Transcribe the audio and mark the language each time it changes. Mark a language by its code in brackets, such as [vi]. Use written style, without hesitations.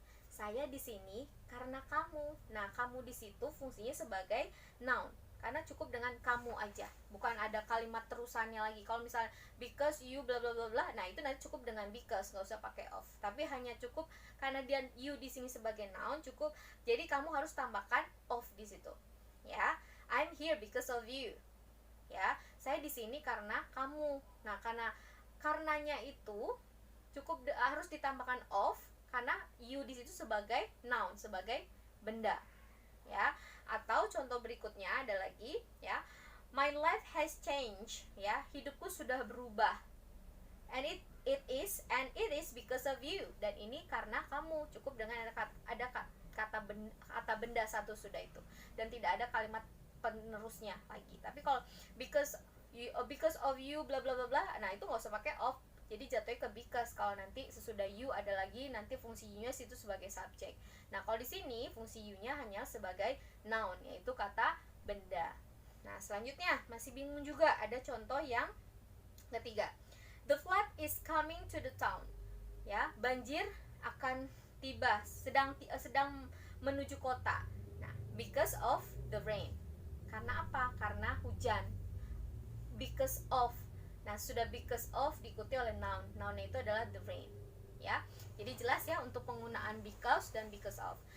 [id] Saya di sini karena kamu. Nah, kamu di situ fungsinya sebagai noun. Karena cukup dengan kamu aja, bukan ada kalimat terusannya lagi. Kalau misalnya [en] because you bla bla bla bla, [id] nah itu nanti cukup dengan because, nggak usah pakai of. Tapi hanya cukup karena dia you di sini sebagai noun cukup. Jadi kamu harus tambahkan of di situ, ya. [en] I'm here because of you, ya. [id] Saya di sini karena kamu. Nah, karenanya itu cukup harus ditambahkan of karena you di situ sebagai noun, sebagai benda, ya. Atau contoh berikutnya ada lagi, ya. [en] My life has changed, ya. [id] Hidupku sudah berubah. [en] And it is because of you. [id] Dan ini karena kamu. Cukup dengan ada kata benda satu sudah itu. Dan tidak ada kalimat penerusnya lagi. Tapi kalau [en] because of you bla bla [id] bla bla, nah itu nggak usah pakai of. Jadi jatuhnya ke because. Kalau nanti sesudah you ada lagi, nanti fungsi you-nya situ sebagai subjek. Nah, kalau di sini fungsi you-nya hanya sebagai noun, yaitu kata benda. Nah, selanjutnya masih bingung juga, ada contoh yang ketiga. [en] The flood is coming to the town. [id] Ya, banjir akan tiba, sedang menuju kota. [en] Nah, because of the rain. [id] Karena apa? Karena hujan. [en] Because of. [id] Nah, sudah because of diikuti oleh noun. Nounnya itu adalah the rain, ya. Jadi jelas ya untuk penggunaan because dan because of.